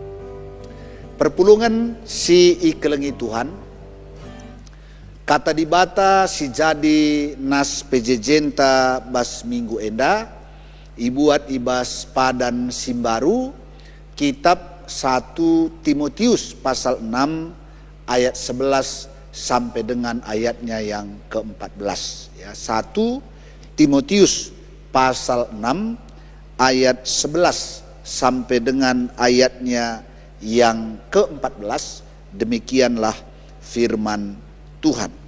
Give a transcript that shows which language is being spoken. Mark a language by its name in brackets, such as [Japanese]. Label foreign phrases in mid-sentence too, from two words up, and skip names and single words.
[Batak Karo] Perpulungan si ikelengi Tuhan, kata dibata si jadi nas PJJ bas Minggu Enda, ibuat ibas padan simbaru, [Indonesian] kitab 1 Timotius pasal 6 ayat 11 sampai dengan ayatnya yang ke-14. Ya, 1 Timotius pasal 6 ayat 11 sampai dengan ayatnya yang ke-14, demikianlah firman Tuhan.